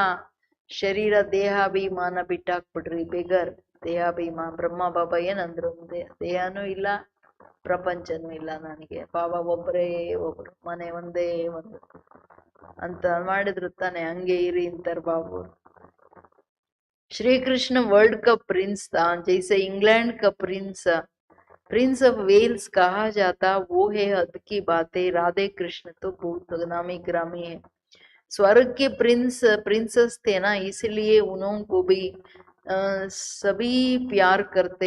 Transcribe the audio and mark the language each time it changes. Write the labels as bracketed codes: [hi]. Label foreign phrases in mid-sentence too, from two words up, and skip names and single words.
[kn] ಶರೀರ ದೇಹಾಭಿಮಾನ ಬಿಟ್ಟಾಕ್ಬಿಡ್ರಿ, ಬೆಗರ್ ದೇಹಾಭಿಮಾನ. ಬ್ರಹ್ಮ ಬಾಬಾ ಏನಂದ್ರು, ದೇಹನೂ ಇಲ್ಲ ಪ್ರಪಂಚನೂ ಇಲ್ಲ ನನಗೆ, ಬಾಬಾ ಒಬ್ಬರೇ ಒಬ್ರು, ಮನೆ ಒಂದೇ ಒಂದು ಅಂತ ಮಾಡಿದ್ರು ತಾನೆ. ಹಂಗೆ ಇರಿ ಅಂತಾರ ಬಾಬು. [hi] श्री कृष्ण वर्ल्ड का प्रिंस था, जैसे इंग्लैंड का प्रिंस ऑफ वेल्स कहा जाता, वो है हद की बातें। राधे कृष्ण तो बहुत नामी ग्रामी है। स्वर्ग के प्रिंसेस थे ना, इसलिए उनको भी सभी प्यार करते।